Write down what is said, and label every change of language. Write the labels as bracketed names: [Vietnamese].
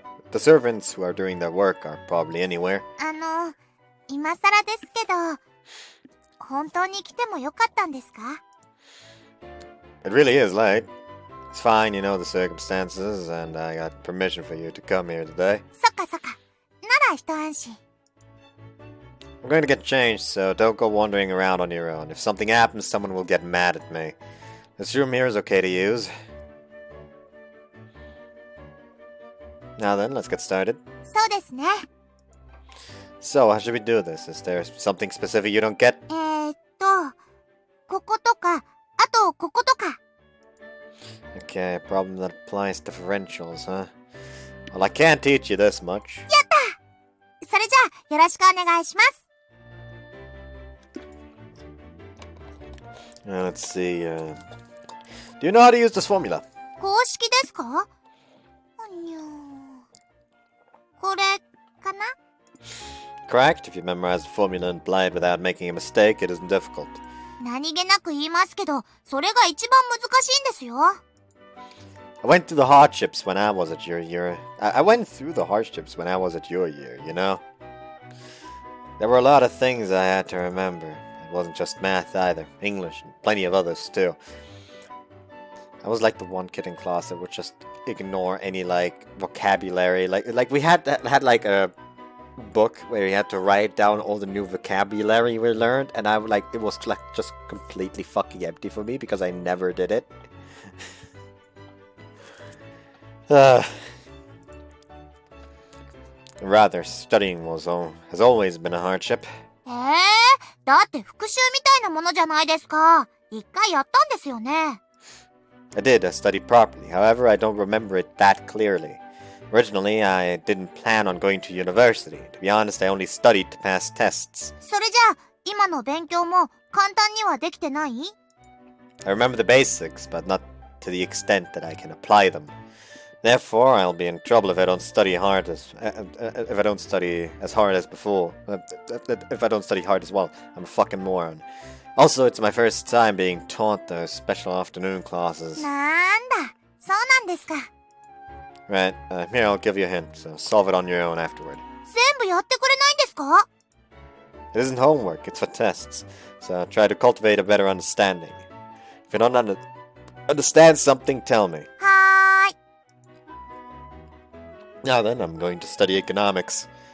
[English] The servants who are doing their work are probably anywhere. [Japanese] 今更ですけど、本当に来てもよかったんですか? [English] It really is late. It's fine, you know the circumstances, and I got permission for you to come here today. [Japanese] そっかそっか。なら一安心。 [English] I'm going to get changed, so don't go wandering around on your own. If something happens, someone will get mad at me. This room here is okay to use. Now then, let's get started. [Japanese] そうですね。 [English] So, how should we do this? Is there something specific you don't get? [Japanese] こことか、あとこことか。 [English] Okay, a problem that applies differentials, huh? Well, I can't teach you this much. [Japanese] やった! それじゃあ、よろしくお願いします。 [English] Let's see, do you know how to use this formula? [Japanese] 公式ですか?にゃー。これかな? [English] Correct. If you memorize the formula and apply it without making a mistake, it isn't difficult. [Japanese] 何気なく言いますけど、それが一番難しいんですよ。 [English] I went through the hardships when I was at your year. I went through the hardships when I was at your year, you know? There were a lot of things I had to remember. It wasn't just math either. English and plenty of others too. I was like the one kid in class that would just ignore any vocabulary. Like we had like a book where you had to write down all the new vocabulary we learned, and it was like just completely fucking empty for me because I never did it. Rather, studying has always been a hardship. [Japanese] だって復習みたいなものじゃないですか。一回やったんですよね。 [English] I did. I studied properly. However, I don't remember it that clearly. Originally, I didn't plan on going to university. To be honest, I only studied to pass tests. [Japanese] それじゃあ、今の勉強も簡単にはできてない? [English] I remember the basics, but not to the extent that I can apply them. Therefore, I'll be in trouble if I don't study hard if I don't study as hard as before. If I don't study hard as well, I'm a fucking moron. Also, it's my first time being taught those special afternoon classes. [Japanese] なんだ、そうなんですか。 [English] Right, here I'll give you a hint, so solve it on your own afterward. [Japanese] 全部やってくれないんですか？ [English] It isn't homework, it's for tests, so try to cultivate a better understanding. If you don't understand something, tell me. [Japanese] はーい。 [English] Now then, I'm going to study economics.